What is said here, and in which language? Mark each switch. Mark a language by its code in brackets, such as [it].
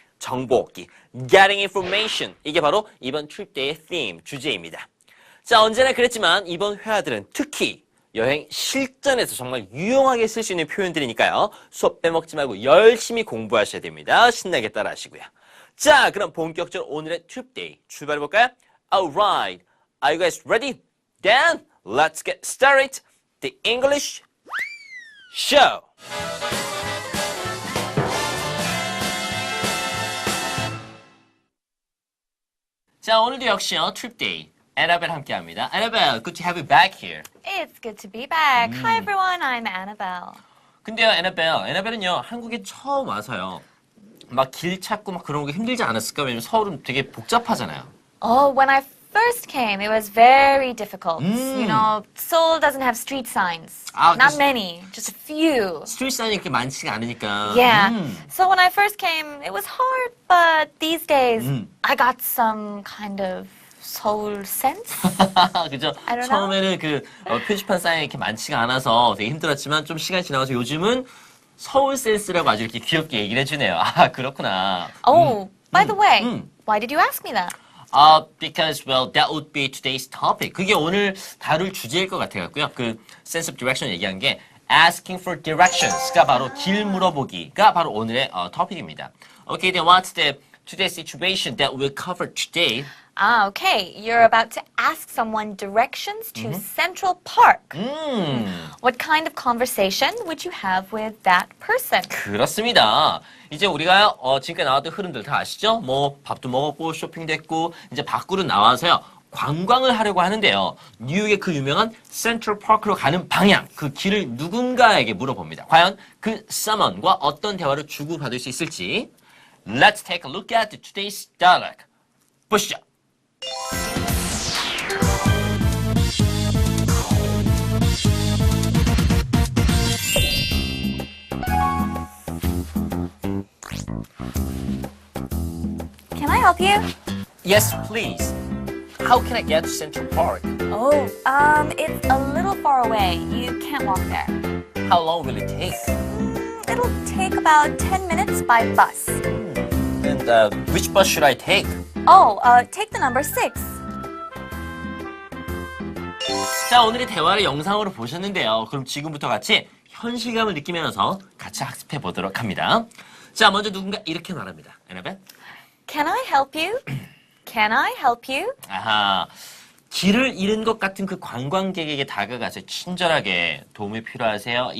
[ko] 정보 얻기, [en] getting information. [ko] 이게 바로 이번 트립 데이의 theme, 주제입니다. 자, 언제나 그랬지만 이번 회화들은 특히 여행 실전에서 정말 유용하게 쓸 수 있는 표현들이니까요. 수업 빼먹지 말고 열심히 공부하셔야 됩니다. 신나게 따라 하시고요. 자, 그럼 본격적으로 오늘의 트립 데이 출발해볼까요? [en] Alright, are you guys ready? Then, let's get started. The English show. [ko] 자, 오늘도 역시요, 트립 데이. Annabelle 함께합니다. [en] Annabelle, good to have you back here. It's good to be back. Hi everyone, I'm Annabelle. [ko] 근데요, Annabelle은요, 한국에 처음 와서요, 막 길 찾고 막 그런 게 힘들지 않았을까? 왜냐면 서울은 되게 복잡하잖아요. [en] Oh, when I first came, it was very difficult. You know, Seoul doesn't have street signs. Not many, just a few. [ko] 스트리트 사인이 그렇게 많지가 않으니까. [en] Yeah. So when I first came, it was hard, but these days, I got some kind of Seoul sense. [ko] 그죠? [en] I don't know. [ko] 처음에는 그 표지판 사인이 이렇게 많지가 않아서 되게 힘들었지만 좀 시간이 지나가서 요즘은 서울 센스라고 아주 이렇게 귀엽게 얘기를 해주네요. 아, 그렇구나. [en] Oh, by the way, why did you ask me that? Because, well, that would be today's topic. [ko] 그게 오늘 다룰 주제일 것 같아갖고요. 그 [en] sense of direction [ko] 얘기한 게 [en] asking for directions [ko] 가 바로 길 물어보기가 바로 오늘의 토픽입니다. [en] Okay, then what's the today's situation that we'll cover today? Okay. You're about to ask someone directions to Central Park. What kind of conversation would you have with that person? [ko] 그렇습니다. 이제 우리가 지금까지 나왔던 흐름들 다 아시죠? 뭐 밥도 먹었고 쇼핑도 했고 이제 밖으로 나와서요. 관광을 하려고 하는데요. 뉴욕의 그 유명한 센트럴 파크로 가는 방향, 그 길을 누군가에게 물어봅니다. 과연 그 someone과 어떤 대화를 주고받을 수 있을지. [en] Let's take a look at today's dialogue. [ko] 보시죠. [en] Can I help you? Yes, please. How can I get to Central Park? Oh, it's a little far away. You can't walk there. How long will it take? It'll take about 10 minutes by bus. And which bus should I take? Oh, take the number 6. [ko] 자, 오늘의 대화를 영상으로 보셨는데요. 그럼 지금부터 같이 현실감을 느끼면서 같이 학습해 보도록 합니다. 자, 먼저 누군가 이렇게 말합니다. [en] Annabelle? Can I help you? Can I help you? [ko] 아하, 길을 잃은 것 같은 그 관광객에게 다가가서 친절하게 도움이 필요하세요?